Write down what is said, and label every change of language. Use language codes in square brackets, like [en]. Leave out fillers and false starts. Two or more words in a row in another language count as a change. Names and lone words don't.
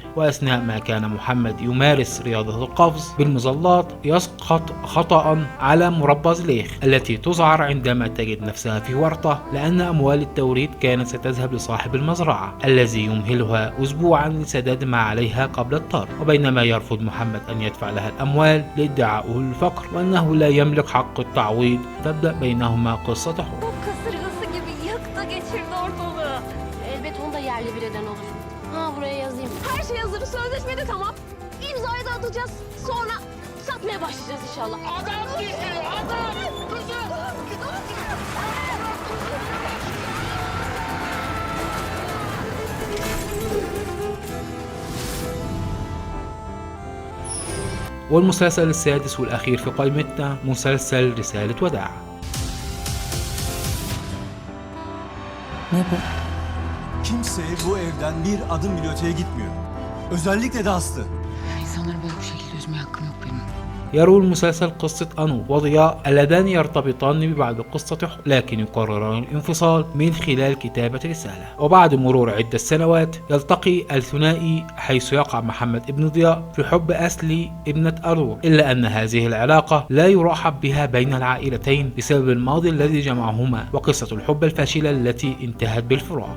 [ar] وأثناء ما كان محمد يمارس رياضة القفز بالمظلات يسقط خطأ على مربى زليخ التي تذعر عندما تجد نفسها في ورطة، لأن أموال التوريد كانت ستذهب لصاحب المزرعة الذي يمهلها أسبوعا لسداد ما عليها قبل الطرد. وبينما يرفض محمد أن يدفع لها الأموال لادعائه الفقر وأنه لا يملك حق التعويض، تبدأ بينهما قصة حب. [tr] Bu kasırgası gibi yaktı geçirdi ortalığı. Elbet onu da yerle bir eden olur. Ha, buraya yazayım. Her şey hazır. Sözleşme de tamam. İmzayı da atacağız. Sonra satmaya başlayacağız inşallah. Adam gibi. Adam. [ar] والمسلسل السادس والأخير في قائمتنا مسلسل رسالة وداع. [tr] Ne bu? Kimse bu evden bir adım bile öteye gitmiyor. Özellikle de Aslı. İnsanları böyle bu şekilde üzmeye hakkım yok benim. [ar] يروي المسلسل قصة أنو وضياء اللذان يرتبطان ببعض قصة حب، لكن يقرران الانفصال من خلال كتابة رسالة. وبعد مرور عدة سنوات يلتقي الثنائي حيث يقع محمد ابن ضياء في حب أسلي ابنة أنور، إلا أن هذه العلاقة لا يرحب بها بين العائلتين بسبب الماضي الذي جمعهما وقصة الحب الفاشلة التي انتهت بالفراق.